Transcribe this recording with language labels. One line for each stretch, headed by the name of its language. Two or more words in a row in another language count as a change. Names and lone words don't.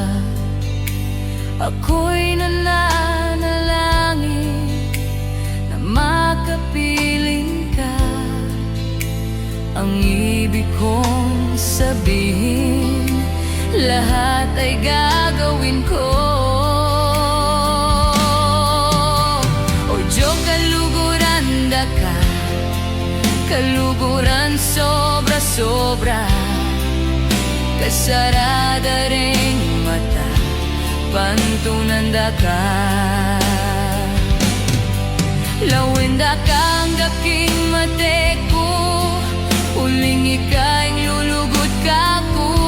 Filipino: Ako'y nananalangin na makapiling ka. Ang ibig kong sabihin, lahat ay gagawin ko. O Diyos,
Pampanga: kaluguran da ka, kaluguran sobra-sobra, kasarada ring mata, pantunan da ka. Lawin da kang daking mate ko, uling ika'y lulugod ka ko.